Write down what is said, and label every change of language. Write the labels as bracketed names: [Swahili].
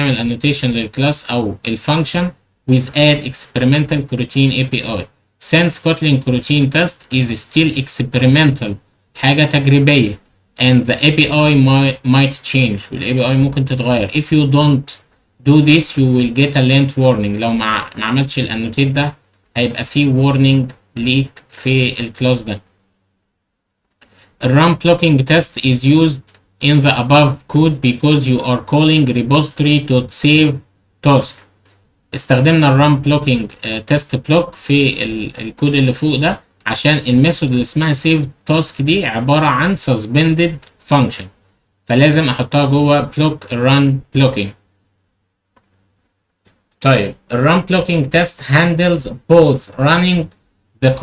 [Arabic] اعمل annotation للكلاس او الفانكشن with add experimental coroutine API. [English] Since Kotlin coroutine test is still experimental [Arabic] حاجة تجريبية [English] and the API might change [Arabic] وال API ممكن تتغير. [English] If you don't do this you will get a lint warning. [Arabic] لو ما عملتش الانوتيت ده هيبقى فيه warning ليك في الكلاس ده. [English] run blocking test is used in the above code because you are calling repository.save task. [Arabic] استخدمنا الران بلوكينج تيست بلوك في الكود اللي فوق ده عشان الميثود اللي اسمها save task دي عبارة عن suspended function، فلازم احطها جوه بلوك الران بلوكينج. [English] طيب الران blocking test handles both running the code.